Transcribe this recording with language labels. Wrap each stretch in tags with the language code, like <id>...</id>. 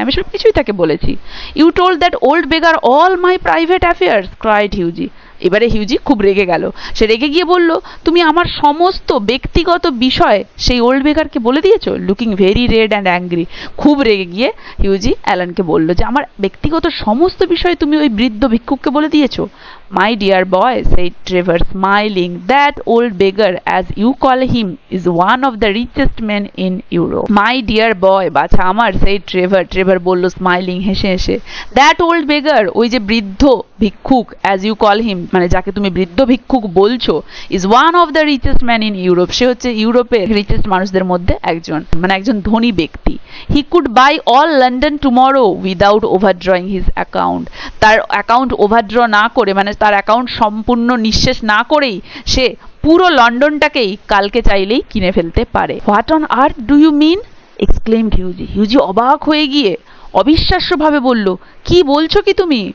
<bn>আমি সব কিছুই তাকে বলেছি।</bn> <en>You told that old beggar all my private affairs, cried Hughie.</en> <bn>এবারে হিউজি খুব রেগে গেল। সে রেগে গিয়ে বলল তুমি আমার সমস্ত ব্যক্তিগত বিষয় সেই ওল্ড বেগারকে বলে দিয়েছো?</bn> <en>Looking very red and angry.</en> <bn>খুব রেগে গিয়ে হিউজি অ্যালানকে বলল যে আমার ব্যক্তিগত সমস্ত বিষয় তুমি ওই বৃদ্ধ ভিক্ষুককে বলে দিয়েছো।</bn> <en>My dear boy, said Trevor, smiling, that old beggar, as you call him, is one of the richest men in Europe. My dear boy,</en> <bn>বাছা আমার,</bn> <en>said Trevor.</en> <bn>Trevor বলল স্মাইলিং, হেসে হেসে।</bn> <en>That old beggar,</en> <bn>ওই যে বৃদ্ধ ভিক্ষুক,</bn> <en>as you call him,</en> <bn>মানে যাকে তুমি বৃদ্ধ ভিক্ষুক বলছো,</bn> <en>is one of the richest men in Europe.</en> <bn>সে হচ্ছে ইউরোপের রিচেস্ট মানুষদের মধ্যে একজন, মানে একজন ধনী ব্যক্তি।</bn> <en>He could buy all London tomorrow without overdrawing his account.</en> <bn>তার অ্যাকাউন্ট ওভারড্র না করে, মানে তার অ্যাকাউন্ট সম্পূর্ণ নিঃশেষ না করেই সে পুরো লন্ডনটাকেই কালকে চাইলেই কিনে ফেলতে পারে।</bn> <en>What on earth do you mean? Exclaimed</en> <bn>হিউজি অবাক হয়ে গিয়ে অবিশ্বাস্যভাবে বলল, কি বলছো কি তুমি?</bn>